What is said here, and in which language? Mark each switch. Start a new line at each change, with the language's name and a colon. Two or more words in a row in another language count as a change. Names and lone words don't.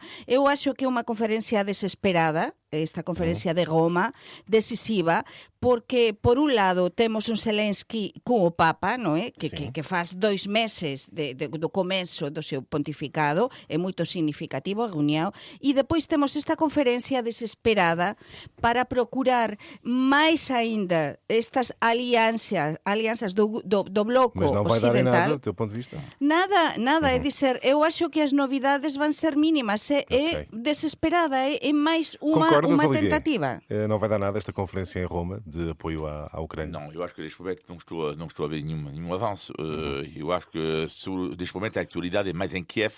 Galician: Eu acho que é unha conferencia desesperada, esta conferencia de Roma, decisiva, porque, por un lado, temos un Zelensky con o Papa, non é? Que faz 2 meses do comezo do seu pontificado, é moito significativo a reunión, e depois temos esta conferencia desesperada para procurar máis aínda estas alianzas do bloco
Portuguese: Mas não vai dar em
Galician: ocidental.
Portuguese: nada, do teu ponto de vista?
Galician: Nada, é dizer, eu acho que as novidades van ser mínimas, é
Portuguese: Ok.
Galician: desesperada, é máis
Portuguese: Concordas,
Galician: unha
Portuguese: Olivier?
Galician: tentativa.
Portuguese: Não vai dar nada esta conferência em Roma de apoio à Ucrânia? Não, eu acho que neste momento não estou a ver nenhum avanço. Eu acho que neste momento a atualidade é mais em Kiev.